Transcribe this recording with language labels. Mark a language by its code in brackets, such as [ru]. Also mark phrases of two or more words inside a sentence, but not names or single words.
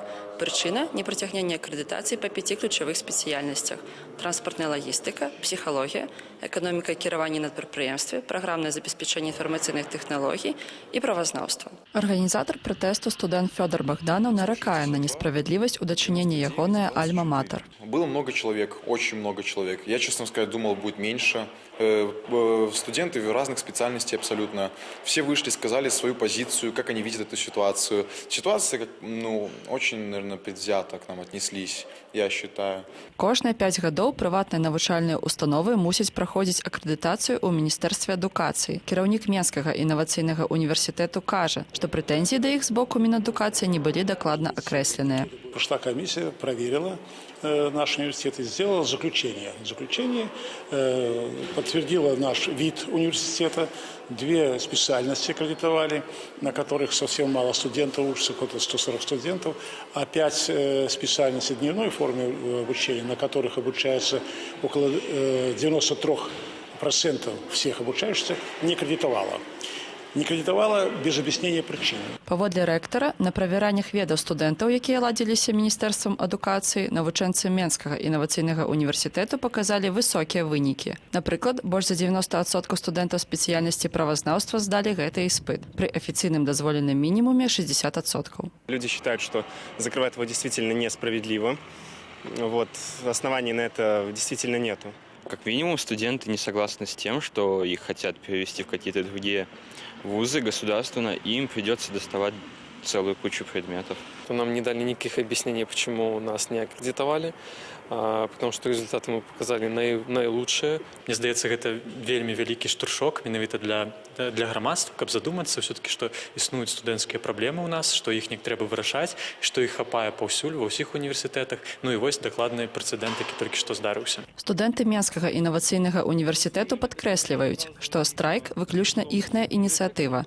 [be] Прычына – непрыцягненне акрэдытацыі па 5 ключавых спецыяльнасцях – транспартная лагістыка, псіхалогія, эканоміка кіравання на прадпрыемстве, праграмнае забеспячэнне інфармацыйных тэхналогій і правазнаўства. Арганізатар пратэсту студэнт Фёдор Богданов наракае на несправядлівасць у дачыненні ягоная альма-матер. [ru] Было много человек, очень много человек. Я, честно сказать, думал, будет меньше. Студенты разных специальностей абсолютно. Все вышли, сказали свою позицию, как они видят эту ситуацию. Ситуация, очень, наверное, предвзято к нам отнеслись, я считаю. [be] Кожныя 5 гадоў прыватныя навучальныя установы мусяць праходзіць акрэдытацыю ў Міністэрстве адукацыі. Кіраўнік Менскага інавацыйнага універсітэту кажа, што прэтэнзіі да іх з боку Мінадукацыі не былі дакладна акрэсленыя. [ru] Прошла комиссия, проверила наш университет и сделала заключение. Заключение подтвердило наш вид университета. 2 специальности аккредитовали, на которых совсем мало студентов, учатся около 140 студентов, а 5 специальностей дневной формы обучения, на которых обучается около 93% всех обучающихся, не аккредитовала. Не кредитовала без объяснения причин. [be] Паводле рэктара, на правяраннях ведаў студэнтаў, якія ладзіліся Міністэрствам адукацыі, навучэнцы Менскага інавацыйнага універсітэту паказалі высокія вынікі. Напрыклад, больш за 90% студэнтаў спецыяльнасці правазнаўства здалі гэты іспыт. Пры афіцыйным дазволеным мінімуме 60%. [ru] Люди считают, что закрывать его действительно несправедливо. Оснований на это действительно нету. Как минимум, студенты не согласны с тем, что их хотят перевести в какие-то другие вузы государственно, и им придется доставать целую кучу предметов. Нам не дали никаких объяснений, почему нас не аккредитовали, потому что результаты мы показали наилучшие. [be] Мне здаецца, гэта вельмі вялікі штуршок менавіта для грамадства, каб задумацца все-таки, што існуюць студэнцкія праблемы ў нас, што іх не трэба вырашаць, што іх хапае паўсюль ва ўсіх універсітэтах. І вось дакладны прэцэдэнт, які толькі што здарыўся. Студэнты Менскага інавацыйнага універсітэту падкрэсліваюць, што страйк выключна іхная ініцыятыва.